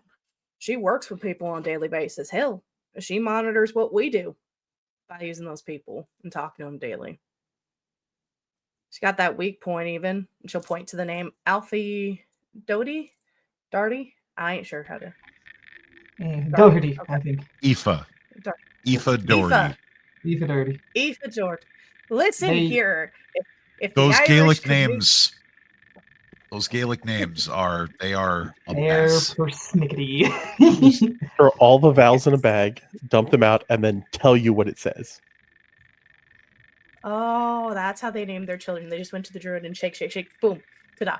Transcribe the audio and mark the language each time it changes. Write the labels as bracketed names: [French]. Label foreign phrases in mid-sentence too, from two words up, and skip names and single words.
[English] She works with people on a daily basis. Hell, she monitors what we do by using those people and talking to them daily. She got that weak point even. And she'll point to the name Alfie Doty? Darty? I ain't sure how to. Doherty, Okay. I think. Aoife. Dar- Aoife Doherty. Aoife Doherty. Aoife George. Listen They- here. If the Those Irish Gaelic could move- names. Those Gaelic names are a They're mess. persnickety. Throw all the vowels in a bag, dump them out, and then tell you what it says. Oh, that's how they named their children. They just went to the druid and shake, shake, shake, boom, ta-da.